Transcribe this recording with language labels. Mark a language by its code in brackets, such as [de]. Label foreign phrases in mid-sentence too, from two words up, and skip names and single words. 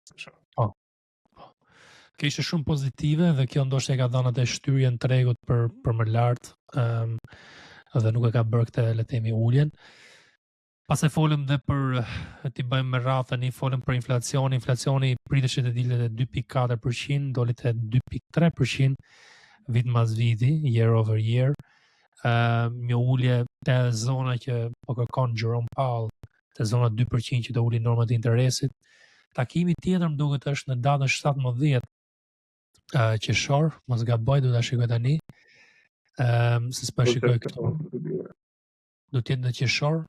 [sq] Kjo ishte shumë pozitive dhe kjo ndoshta e ka dhënë atë shtyrjen tregut për më lart, dhe nuk e ka bërë këtë le të themi uljen. Pas e folëm dhe për t'i bëjmë me radhë tani, folëm për inflacion. Inflacioni priteshet të dilet e 2.4%, dolit e 2.3% vit mas viti, [en] year over year. [sq] Një ulje të zona që po kërkon Jerome Powell, të zona 2% që do uli normat e interesit. Takimi tjetër më duket është në datën 17 qershor, mos gaboj, do ta shikoj tani. Se s'po shikoj këtu. Do të jetë në qershor.